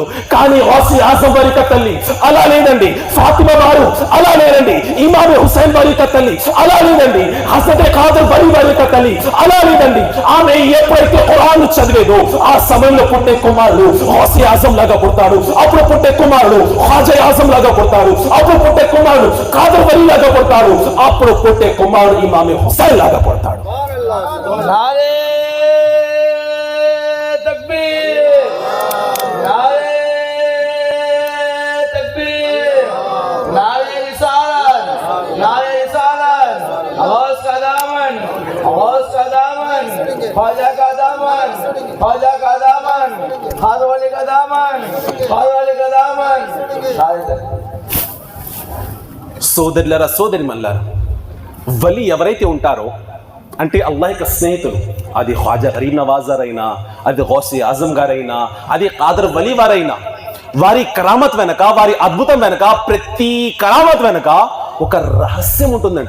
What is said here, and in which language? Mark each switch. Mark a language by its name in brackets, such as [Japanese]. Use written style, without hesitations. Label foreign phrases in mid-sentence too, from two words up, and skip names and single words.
[Telugu] కానీ గౌసి ఆజం వారి తల్లి అలా లేదండి, ఫాతిమా వారు అలా లేదండి, ఇమామ్ హుసైన్ వారి తల్లి అలా లేదండి, హజరత్ ఖాదర్ వలి వారి తల్లి అలా లేదండి. ఆమె ఎప్పుడైతే ఖురాన్ చదివేదో ఆ సమయంలో పుట్టే కుమారుడు గౌసి ఆజం లాగా పుడతాడు, అప్పుడు పుట్టే కుమారుడు ఖ్వాజా ఆజం లాగా పుడతాడు, అప్పుడు పుట్టే కుమారుడు ఖాదర్ వలి లాగా పుడతాడు, అప్పుడు పుట్టే కుమారుడు ఇమామ్ హుసైన్ లాగా పుడతాడు. [Hindi] नारे तकबीर, नारे तकबीर, नारे रिसालत, नारे रिसालत। गौस का दामन, ख्वाजा का दामन, खादर वली का दामन। [Telugu] సోదరులారా, సోదరిమల్లారా, వలి ఎవరైతే ఉంటారో అంటే అల్లాహ్ యొక్క స్నేహితులు, అది ఖ్వాజా గరీబ్ నవాజర్ అయినా, అది గౌసి ఆజం గారైనా, అది ఖాదర్ వలి వారైనా, వారి కరామత్ వెనక, వారి అద్భుతం వెనక, ప్రతి కరామత్ వెనక ఒక రహస్యం ఉంటుందండి.